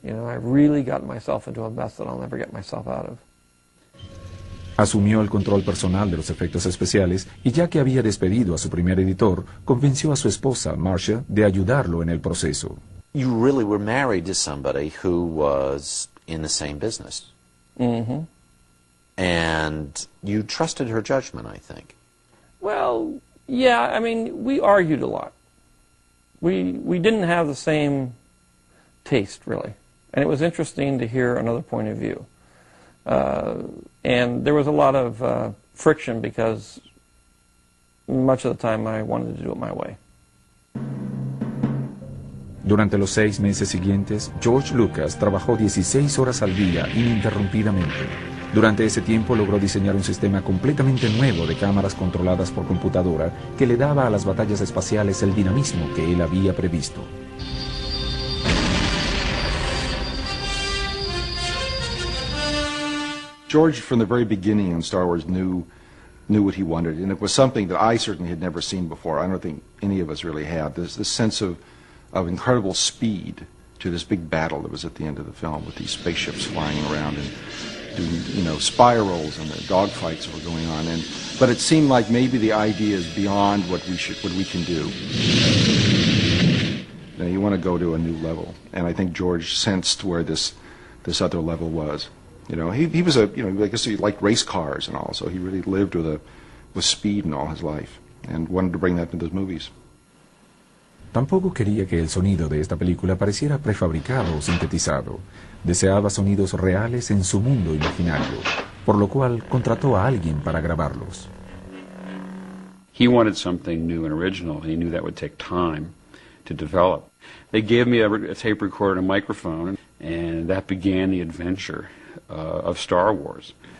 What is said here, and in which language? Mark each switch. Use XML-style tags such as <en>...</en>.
<en>You know, I really got myself into a mess that I'll never get myself out of.</en> <es>Asumió el control personal de los efectos especiales y ya que había despedido a su primer editor, convenció a su esposa, Marcia, de ayudarlo en el proceso.</es> <en>You really were married to somebody who was in the same business. Mm-hmm. And you trusted her judgment, I think. Well, yeah, I mean, we argued a lot. We didn't have the same taste, really. And it was interesting to hear another point of view. And there was a lot of friction because much of the time I wanted to do it my way.</en> <es>Durante los 6 meses siguientes, George Lucas trabajó 16 horas al día ininterrumpidamente. Durante ese tiempo logró diseñar un sistema completamente nuevo de cámaras controladas por computadora que le daba a las batallas espaciales el dinamismo que él había previsto.</es> <en>George, from the very beginning in Star Wars, knew what he wanted, and it was something that I certainly had never seen before. I don't think any of us really had. This sense of incredible speed to this big battle that was at the end of the film with these spaceships flying around and doing, you know, spirals and the dogfights that were going on. But it seemed like maybe the idea is beyond what we can do. Now, you want to go to a new level, and I think George sensed where this other level was. You know, he was a, you know, I guess he liked race cars and all, so he really lived with speed in all his life and wanted to bring that to those movies.</en> <es>Tampoco quería que el sonido de esta película pareciera prefabricado o sintetizado. Deseaba sonidos reales en su mundo imaginario, por lo cual contrató a alguien para grabarlos.</es> <en>He wanted something new and original, and he knew that would take time to develop. They gave me a tape recorder and a microphone, and that began the adventure of Star Wars.</en>